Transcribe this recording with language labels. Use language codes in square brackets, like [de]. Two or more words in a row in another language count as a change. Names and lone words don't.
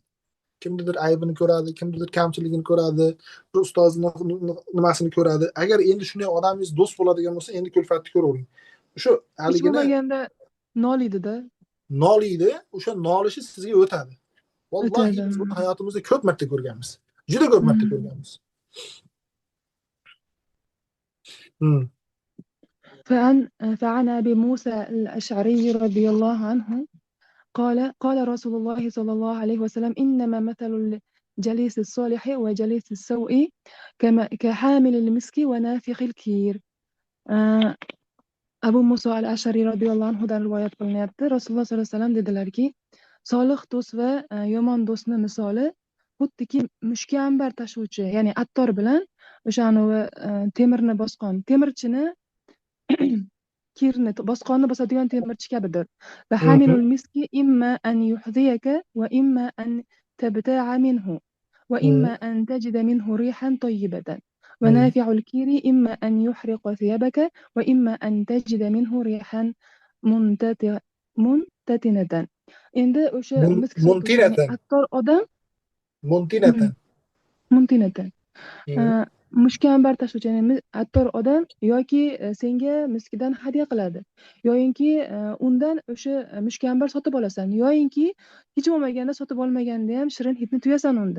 [uz] Kimnidir aybini ko'radi, kimnidir kamchiligini ko'radi, bir ustozning nimasini ko'radi. Agar endi shunday odamingiz do'st bo'ladigan bo'lsa, endi kulfatni ko'ravering. Shu haligini bo'lmaganda noliydi-da. Noliydi, o'sha nolishi sizga o'tadi. Vallohi biz buni hayotimizda ko'p marta ko'rganmiz. Juda ko'p marta ko'rganmiz. [ar] فعن أبي موسى الأشعري رضي الله عنه قال رسول الله صلى الله عليه وسلم إنما مثل الجليس الصالح وجليس السوء كحامل المسك ونافخ الكير. [uz] Abu Muso al-Ashari radhiyallohu anhudan rivoyat qilinyapti. Rasululloh [ar] صلى الله عليه وسلم [uz] dedilarki, solih do'st va yomon do'stni misoli xuddiki mushkambar tashuvchi, ya'ni attor bilan o'shani temirni bosqon temirchini kirni, bosqonni bosadigan temirchi kabidir. [ar] فحامل المسك إما أن يحذيك وإما أن تبتاع منه وإما أن تجد منه ريحا طيبة ونافع الكير إما أن يحرق ثيابك وإما أن تجد منه ريحا منتتنة. [uz] Endi o'sha misk so'pi, ya'ni Muntinatan. attor odam Muntinatan. muntinatan. Mushkambar tashuvchi, ya'ni attor odam yoki senga miskidan hadya qiladi, yoyinki undan o'sha mushkambar sotib olasan, yoyinki hech bo'lmaganda sotib olmaganda ham shirin hidni tuyasan unda.